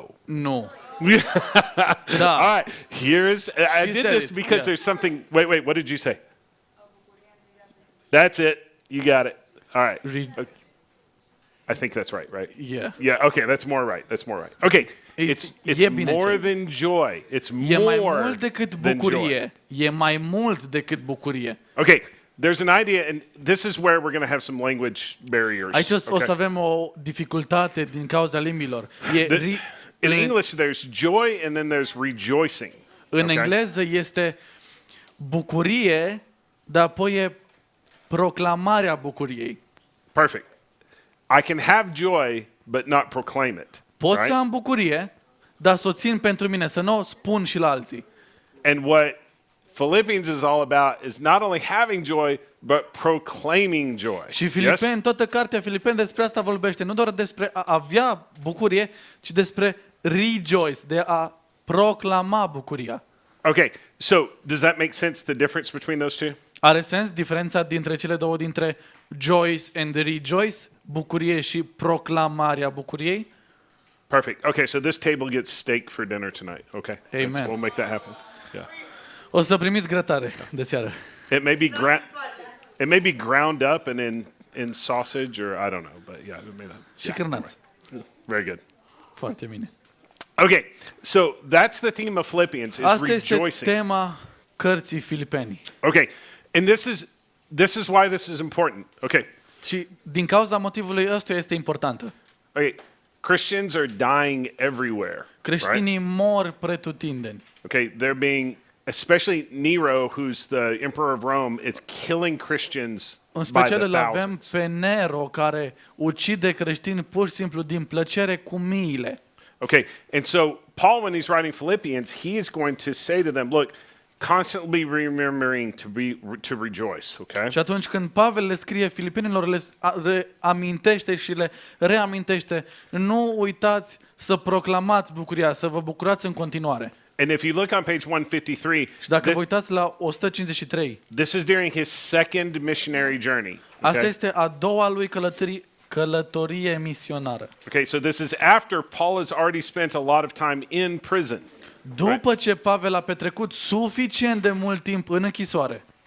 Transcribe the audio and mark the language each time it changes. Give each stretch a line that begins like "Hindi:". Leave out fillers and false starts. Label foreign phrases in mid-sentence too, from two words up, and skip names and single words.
Romanian: Nu.
English: All
Romanian: Da.
English: right, here's, I She did said this it, because yes. there's something, wait, what did you say? That's it. You got it. All right. Okay. I think that's right? Yeah. Yeah, okay, that's more right. Okay, it's
Romanian: e bine
English: more
Romanian: ce ai
English: than joy. It's
Romanian: E mai
English: more
Romanian: mult decât
English: than joy.
Romanian: bucurie. E mai mult decât bucurie.
English: Okay, there's an idea, and this is where we're going to have some language barriers.
Romanian: Aici o
English: okay?
Romanian: să avem o dificultate din cauza limbilor.
English: In English, there's joy and then there's rejoicing.
Romanian: În
English: okay?
Romanian: engleză este bucurie, dar apoi e proclamarea bucuriei.
English: Perfect. I can have joy, but not proclaim it.
Romanian: Pot
English: right?
Romanian: să am bucurie, dar să o țin pentru mine, să nu o spun și la alții.
English: And what Philippians is all about is not only having joy, but proclaiming joy.
Romanian: Și Filipeni, toată cartea Filipeni despre asta vorbește, nu doar despre a avea bucurie, ci despre rejoice, de a proclama bucuria.
English: Okay, so does that make sense, the difference between those two?
Romanian: Are sens diferența dintre cele două, dintre
English: joy and rejoice,
Romanian: bucurie și proclamarea bucuriei?
English: Perfect. Okay, so this table gets steak for dinner tonight. Okay, Amen. We'll make that happen. Yeah.
Romanian: O să primiți grătare de seară.
English: It may be ground up and in sausage, or I don't know, but yeah, it may not.
Romanian: Și cârnați.
English: Very good.
Romanian: Foarte bine.
English: Okay, so that's the theme of Philippians, is
Romanian: Asta este
English: rejoicing.
Romanian: tema cărții Filipeni.
English: Okay, and this is why this is important.
Romanian: Okay, Și din cauza motivului ăsta este importantă.
English: okay, Christians are dying everywhere.
Romanian: Creștinii mor pretutindeni.
English: Okay, they're being, especially Nero, who's the emperor of Rome, is killing Christians
Romanian: În
English: by
Romanian: special
English: the
Romanian: îl avem
English: thousands.
Romanian: pe Nero, care ucide creștini pur și simplu din plăcere cu miile.
English: Okay, and so Paul, when he's writing Philippians, he is going to say to them, look, constantly remembering to rejoice, okay?
Romanian: Și atunci când Pavel le scrie Filipenilor, le amintește și le reamintește, nu uitați să proclamați bucuria, să vă bucurați în continuare.
English: And if you look on page 153,
Romanian: Și dacă vă uitați la 153,
English: this is during his second missionary journey.
Romanian: asta
English: Okay?
Romanian: este a doua lui călătorie misionară.
English: Okay, so this is after Paul has already spent a lot of time in prison.
Romanian: După ce Pavel a petrecut suficient de mult timp în închisoare.